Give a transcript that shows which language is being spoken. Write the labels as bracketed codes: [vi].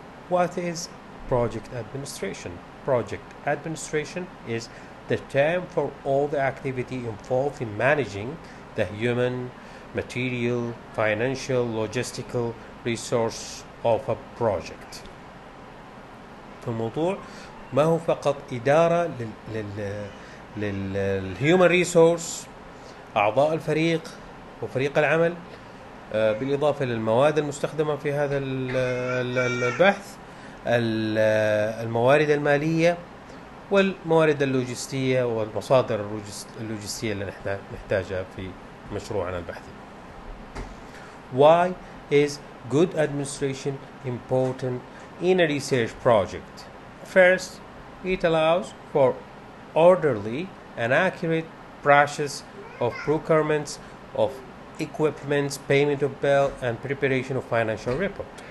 [en] What is project administration? Project administration is the term for all the activity involved in managing the human, material, financial, logistical resource of a project. [ar] الموضوع ما هو فقط إدارة للhuman resource، أعضاء الفريق وفريق العمل، بالإضافة للمواد المستخدمة في هذا البحث، الموارد المالية والموارد اللوجستية والمصادر اللوجستية اللي نحتاجها في مشروعنا البحثي. [en] Why is good administration important in a research project? First, it allows for orderly and accurate process of procurements of equipment, payment of bill, and preparation of financial report.